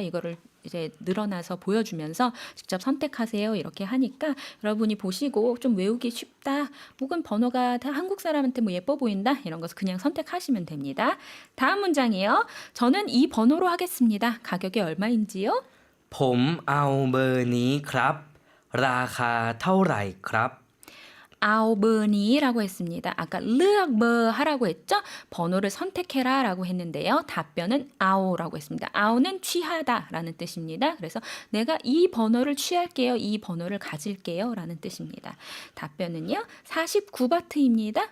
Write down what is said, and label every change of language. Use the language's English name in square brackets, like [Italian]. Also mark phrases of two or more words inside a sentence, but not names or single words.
[Korean] 이거를 이제 늘어나서 보여주면서 직접 선택하세요 이렇게 하니까 여러분이 보시고 좀 외우기 쉽다, 혹은 번호가 다 한국 사람한테 뭐 예뻐 보인다, 이런 것을 그냥 선택하시면 됩니다. 다음 문장이요. 저는 이 번호로 하겠습니다. 가격이 얼마인지요? [Thai] ผมเอาเบอร์นี้ครับราคาเท่าไหร่ครับ [Korean] 아우버니라고 했습니다. 아까 르악버 하라고 했죠? 번호를 선택해라 라고 했는데요. 답변은 아우라고 했습니다. 아우는 취하다 라는 뜻입니다. 그래서 내가 이 번호를 취할게요. 이 번호를 가질게요 라는 뜻입니다. 답변은요. 49바트입니다.